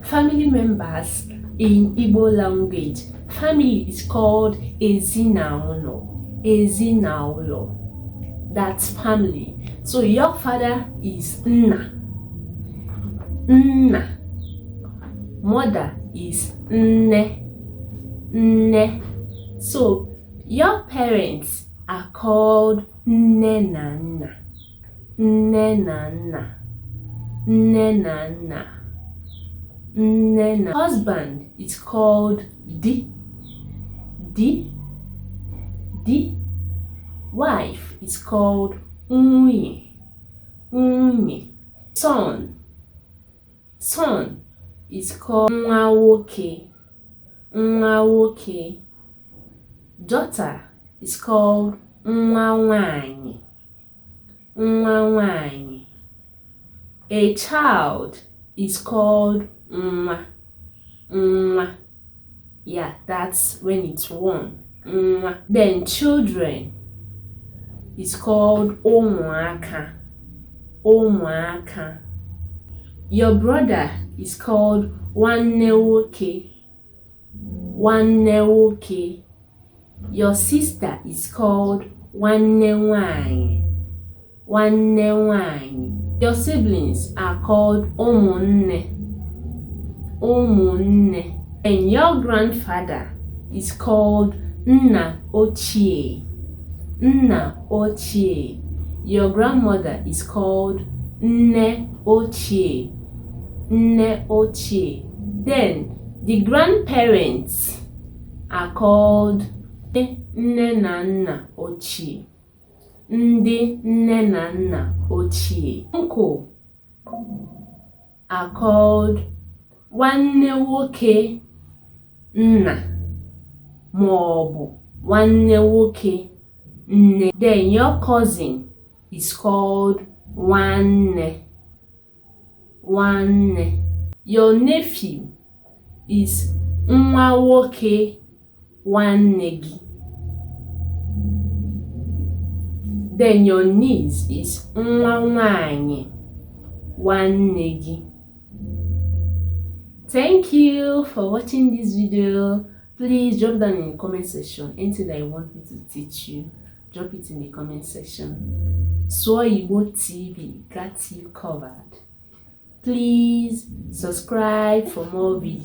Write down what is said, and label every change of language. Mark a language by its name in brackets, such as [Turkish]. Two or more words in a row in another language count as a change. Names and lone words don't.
[English] family members in Igbo language. Family is called ezinaulo. Ezinaulo. That's family. So your father is nna. Nna. Mother is nne. [Igbo] Nne. [English] So your parents are called [Igbo] nne na nna. Nne na nna. Nne na nna. Nne na. [English] Husband is called di. [Igbo] Di. Di. [English] Wife is called unye. Unye. Son. Son is called [Igbo] nwa nwoke. Nwa nwoke. [English] Daughter is called [Igbo] nwa nwaanyị. Nwa nwaanyị. [English] A child is called nwa. [Igbo] Nwa. [English] Yeah, that's when it's one. Nwa. Then children is called ụmụaka. [Igbo] Ụmụaka. [English] Your brother is called [Igbo] nwanne nwoke. Nwanne nwoke. [English] Your sister is called [Igbo] nwanne nwaanyị. Nwanne nwaanyị. [English] Your siblings are called ụmụnne. [Igbo] Ụmụnne. [English] And your grandfather is called [Igbo] nna ochie. Nna ochie. [English] Your grandmother is called [Igbo] nne ochie. Nne ochie. [English] Then the grandparents are called [Igbo] nne na nna ochie. Ndị nne na nna ochie. [English] Uncle are called [Igbo] nwanne nwoke nna maọbụ nwanne nwoke nne. [English] Then your cousin is called nwanne. [Igbo] Nwanne. [English] Your nephew is [Igbo] nwa nwoke nwanne gị. [English] Then your niece is [Igbo] nwa nwaanyị nwanne gị. [English] Thank you for watching this video. Please drop down in the comment section anything that you want me to teach you. Drop it in the comment section. Suoigbo TV got you covered. Please subscribe for more videos.